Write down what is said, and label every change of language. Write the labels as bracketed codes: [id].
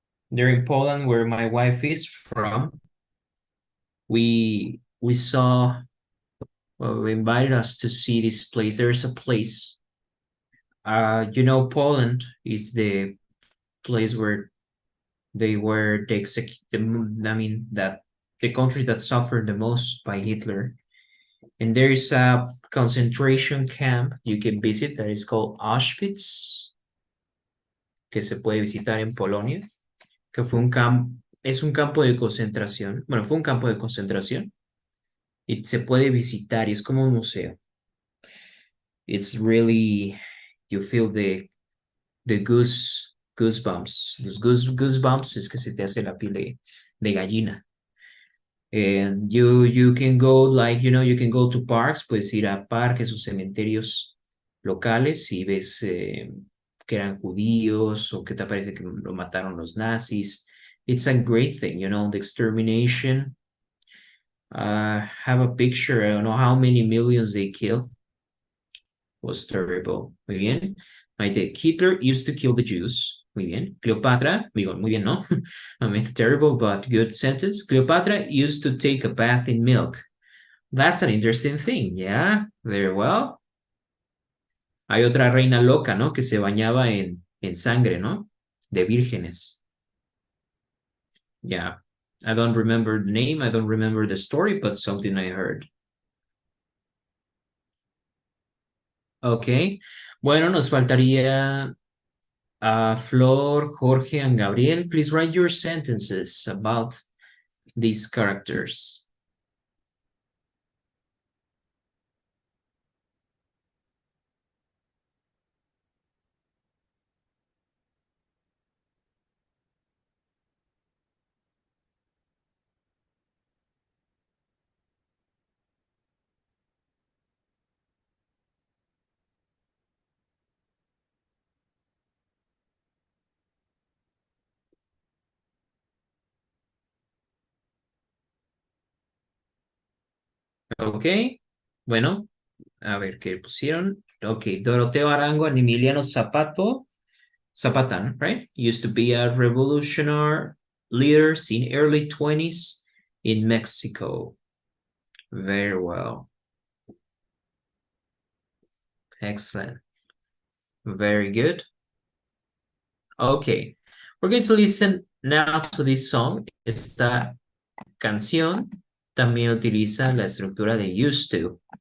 [en] there in Poland, where my wife is from, we saw, well, they invited us to see this place. There's a place. You know, Poland is the place where they were that the country that suffered the most by Hitler. And there is a concentration camp you can visit that is called Auschwitz, [es] que se puede visitar en Polonia, que fue es un campo de concentración. Bueno, fue un campo de concentración y se puede visitar y es como un museo. [en] It's really, you feel the goosebumps. [es] Los goosebumps es que se te hace la piel de gallina. [en] And you can go, like, you know, you can go to parks, [es] puedes ir a parques o cementerios locales y ves que eran judíos o que te parece que lo mataron los nazis. [en] It's a great thing, you know, the extermination. Have a picture, I don't know how many millions they killed. Was terrible. [es] Muy bien. [en] Hitler used to kill the Jews. Muy bien. [es] Cleopatra, digo, muy bien, ¿no? [en] I mean, terrible, but good sentence. Cleopatra used to take a bath in milk. That's an interesting thing, yeah? Very well. [es] Hay otra reina loca, ¿no? Que se bañaba en sangre, ¿no? De vírgenes. Yeah. [en] I don't remember the name, I don't remember the story, but something I heard. [es] Okay. Bueno, nos faltaría Flor, Jorge, and Gabriel. [en] Please write your sentences about these characters. [es] Ok, bueno, a ver qué pusieron. [en] Ok, Doroteo Arango and Emiliano Zapatan, right? Used to be a revolutionary leaders in early 20s in Mexico. Very well. Excellent. Very good. Okay, we're going to listen now to this song. [es] Esta canción también utiliza la estructura de used to.